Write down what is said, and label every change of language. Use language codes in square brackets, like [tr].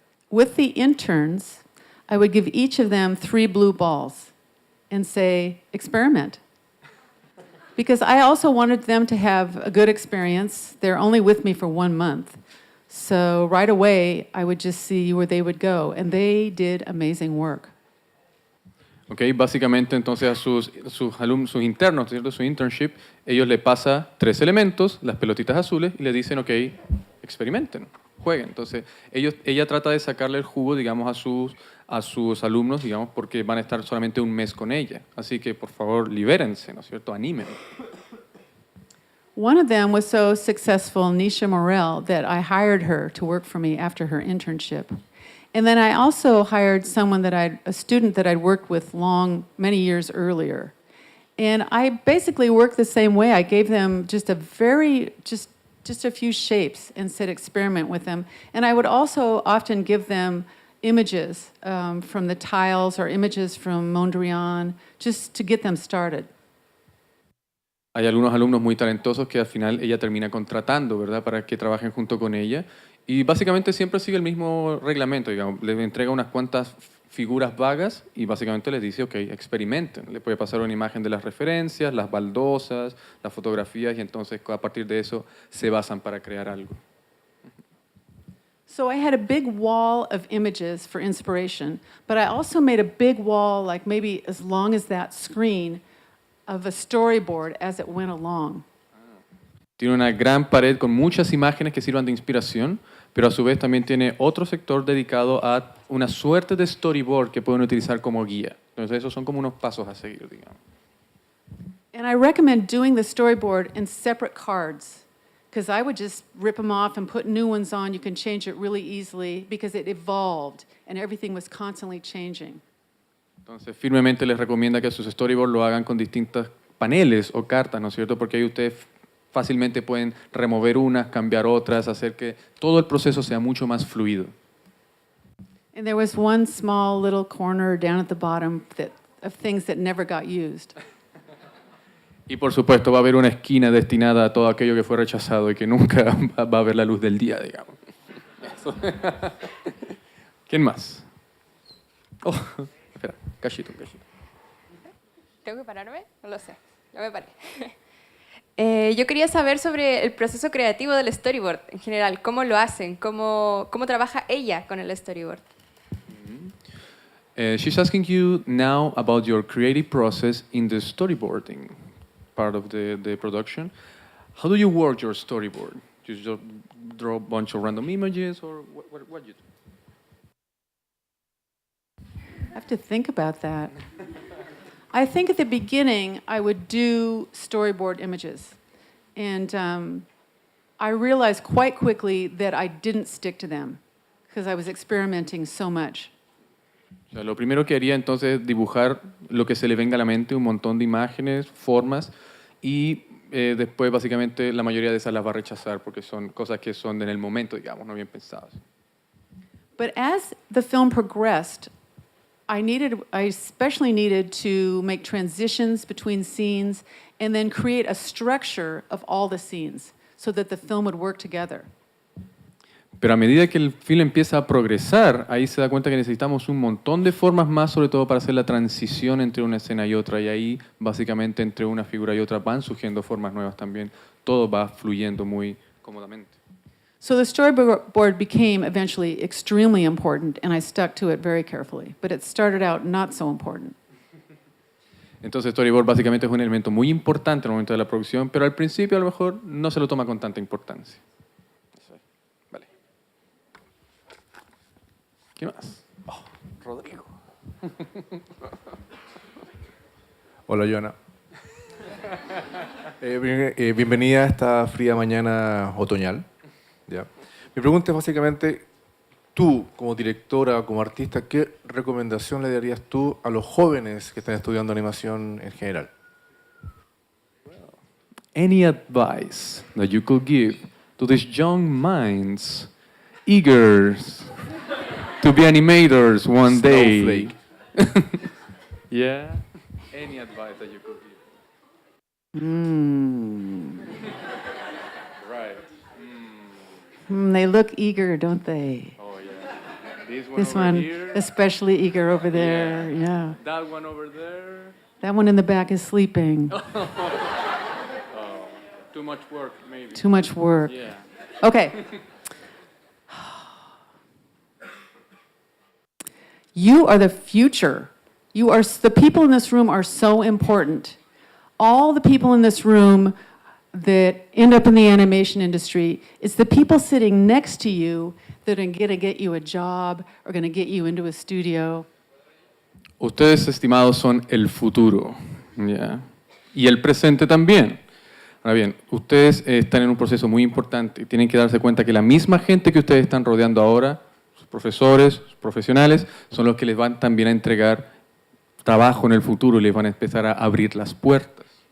[en] With the interns, I would give each of them 3 blue balls and say, experiment. Because I also wanted them to have a good experience. They're only with me for 1 month. So right away, I would just see where they would go. And they did amazing work. [es] Okay, básicamente entonces a sus alumnos, sus internos, ¿cierto? Su internship, ellos le pasan 3 elementos, las pelotitas azules, y le dicen, ok, experimenten, jueguen. Entonces, ella trata de sacarle el jugo, digamos, a sus alumnos, digamos, porque van a estar solamente 1 mes con ella. Así que, por favor, libérense, ¿no es cierto? Anímense. [en] One of them was so successful, Nisha Morel, that I hired her to work for me after her internship. And then I also hired a student that I'd worked with many years earlier. And I basically worked the same way. I gave them just a few shapes and said experiment with them. And I would also often give them images from the tiles or images from Mondrian, just to get them started. [es] hay algunos alumnos muy talentosos que al final ella termina contratando, ¿verdad?, para que trabajen junto con ella. Y básicamente siempre sigue el mismo reglamento, digamos. Les entrega unas cuantas figuras vagas y básicamente les dice, ok, experimenten. Le puede pasar una imagen de las referencias, las baldosas, las fotografías, y entonces a partir de eso se basan para crear algo. [en] So I had a big wall of images for inspiration, but I also made a big wall, like maybe as long as that screen, of a storyboard as it went along. [es] Tiene una gran pared con muchas imágenes que sirvan de inspiración, pero a su vez también tiene otro sector dedicado a una suerte de storyboard que pueden utilizar como guía. Entonces esos son como unos pasos a seguir, digamos. [en] And I recommend doing the storyboard in separate cards, because I would just rip them off and put new ones on. You can change it really easily because it evolved and everything was constantly changing. [es] Entonces firmemente les recomienda que sus storyboards lo hagan con distintos paneles o cartas, ¿no es cierto? Porque ahí ustedes fácilmente pueden remover unas, cambiar otras, hacer que todo el proceso sea mucho más fluido. [en] And there was one small little corner down at the bottom of things that never got used. [es] Y por supuesto va a haber una esquina destinada a todo aquello que fue rechazado y que nunca va a ver la luz del día, digamos. Eso. ¿Quién más? Oh, espera, cachito. ¿Tengo que pararme? No lo sé, ya me paré. Yo quería saber sobre el proceso creativo del storyboard en general. ¿Cómo lo hacen? ¿Cómo trabaja ella con el storyboard? [en] She's asking you now about your creative process in the storyboarding part of the production. How do you work your storyboard? You just draw a bunch of random images, or what do you do? I have to think about that. I think at the beginning I would do storyboard images. And I realized quite quickly that I didn't stick to them because I was experimenting so much. [es] O sea, lo primero que haría entonces es dibujar lo que se le venga a la mente, un montón de imágenes, formas, y después básicamente la mayoría de esas las va a rechazar porque son cosas que son en el momento, digamos, no bien pensadas. [en] But as the film progressed, I especially needed to make transitions between scenes and then create a structure of all the scenes so that the film would work together. [es] Pero a medida que el film empieza a progresar, ahí se da cuenta que necesitamos un montón de formas más, sobre todo para hacer la transición entre una escena y otra. Y ahí, básicamente, entre una figura y otra van surgiendo formas nuevas también. Todo va fluyendo muy cómodamente. [en] So the storyboard became eventually extremely important, and I stuck to it very carefully. But it started out not so important. [es] Entonces, storyboard básicamente es un elemento muy importante en el momento de la producción, pero al principio a lo mejor no se lo toma con tanta importancia. Vale. ¿Qué más? Oh, Rodrigo. Hola, Joanna. Bienvenida a esta fría mañana otoñal. ¿Ya? Mi pregunta es básicamente, tú como directora, como artista, ¿qué recomendación le darías tú a los jóvenes que están estudiando animación en general? [en] Any advice that you could give to these young minds, eager to be animators one day? Yeah. Any advice that you could give? Right. They look eager, don't they? Oh yeah. This over one, here. especially eager over there. Yeah. That one over there. That one in the back is sleeping. Too much work, maybe. Too much work. Yeah. Okay. You are the future. The people in this room are so important. All the people in this room that end up in the animation industry, it's the people sitting next to you that are going to get you a job or going to get you into a studio. [es] Ustedes, estimados, son el futuro, ¿ya? Y el presente también. Ahora bien, ustedes están en un proceso muy importante y tienen que darse cuenta que la misma gente que ustedes están rodeando ahora, sus profesores, sus profesionales, son los que les van también a entregar trabajo en el futuro y les van a empezar a abrir las puertas.